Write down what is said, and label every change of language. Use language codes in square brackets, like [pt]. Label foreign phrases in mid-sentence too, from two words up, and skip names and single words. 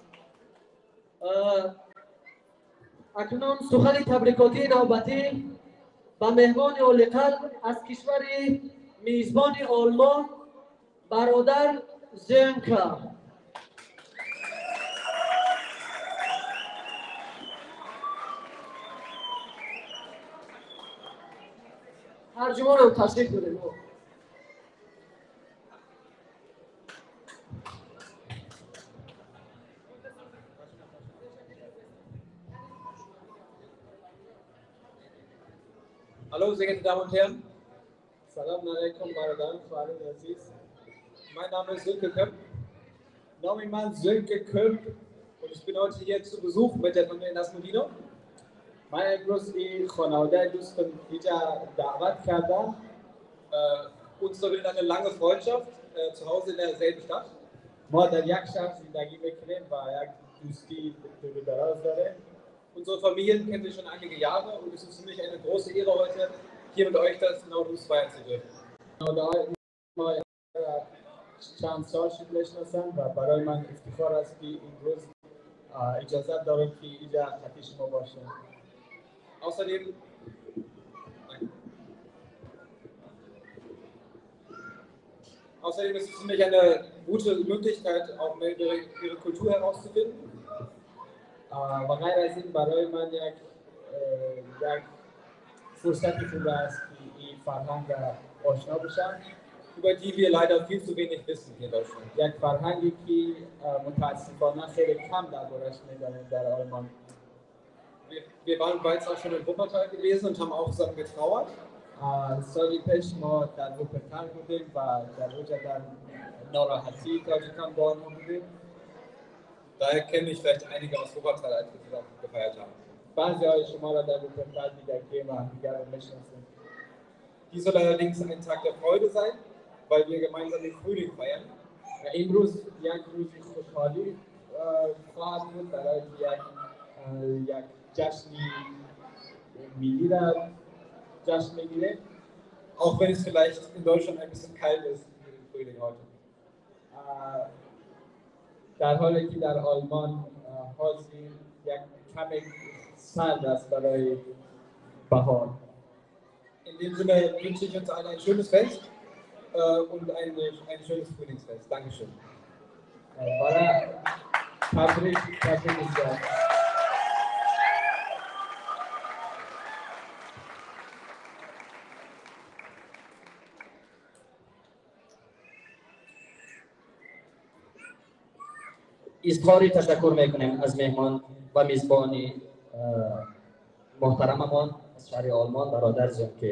[fa] اکنون سخن تبریکاتی نوبتی به مهمان عالی قلب از کشور میزبان آلمان برادر زنکا. ترجمان هم تشریف داریم. [de] Hallo, sehr geehrte Damen und Herren. [ar] سلام علیکم, Baradan, Farid Aziz. [de] Mein Name ist Sönke Köpp. [fa] نام من [de] Sönke Köpp und ich bin heute hier zu Besuch mit der Familie Nasmudino. [fa] من امروز این خانواده دوستم اینجا دعوت کردم. [de] Uns verbindet eine lange Freundschaft zu Hause in derselben Stadt. [fa] ما در یک شهر زندگی میکنیم و یک دوستی دور دراز داریم. [de] Unsere Familien kennen sich schon einige Jahre und es ist für mich eine große Ehre heute hier mit euch das Навруз feiern zu dürfen. [fa] ما چند سال شد میشناسم و برای من افتخار است که امروز اجازه دارم که اینجا خطی شما باشم. [de] Außerdem ist es für mich eine gute Möglichkeit, auch mehr ihre Kultur herauszufinden. [fa] و غیر از این برای من یک فرصتی خوب است که این فرهنگ را آشنا بشم [de] über die wir leider viel zu wenig wissen hier in Deutschland. [fa] یک فرهنگی که متاسفانه خیلی کم دربارش می‌دانیم در آلمان. [de] Wir waren bereits auch schon in Wuppertal gewesen und haben auch zusammen getrauert. [fa] سالی پیش ما در وپرتال بودیم و در اونجا در ناراحتی تاجیکان با آنها بودیم. [de] Daher kenne ich vielleicht einige aus Wuppertal, als wir zusammen gefeiert haben. [fa] بعضی های شما را در وپرتال دیدیم و همدیگر را میشناسیم. [de] Dies soll allerdings ein Tag der Freude sein, weil wir gemeinsam den Frühling feiern. [fa] امروز یک روز خوشحالی خواهد بود برای یک جشنی ملی را جشن میگیریم. [de] Auch wenn es vielleicht in Deutschland ein bisschen kalt ist im Frühling heute. [fa] در حالی که در آلمان حاضر یک کمی سرد است برای بهار. [de] In dem Sinne wünsche ich uns allen ein schönes Fest und ein schönes Frühlingsfest. Dankeschön. [fa] برای تبریک میگم. اظهار تشکر میکنیم از مهمان و میزبان محترممان از شهر آلمان برادر زنکه.